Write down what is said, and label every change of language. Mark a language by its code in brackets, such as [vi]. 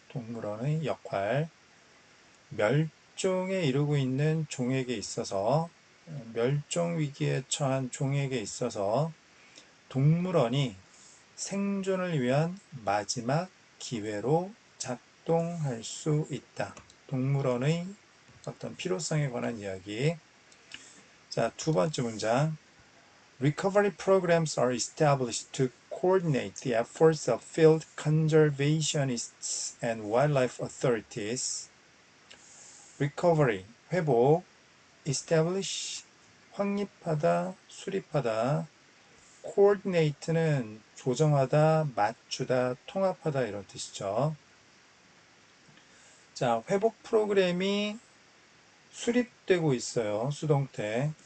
[ko] 동물원의 역할. 멸종에 이르고 있는 종에게 있어서, 멸종 위기에 처한 종에게 있어서 동물원이 생존을 위한 마지막 기회로 작동할 수 있다. 동물원의 어떤 필요성에 관한 이야기. 자, 두 번째 문장. [en] Recovery programs are established to coordinate the efforts of field conservationists and wildlife authorities. [ko] Recovery, 회복, establish, 확립하다, 수립하다, coordinate는 조정하다, 맞추다, 통합하다 이런 뜻이죠. 자, 회복 프로그램이 수립되고 있어요. 수동태.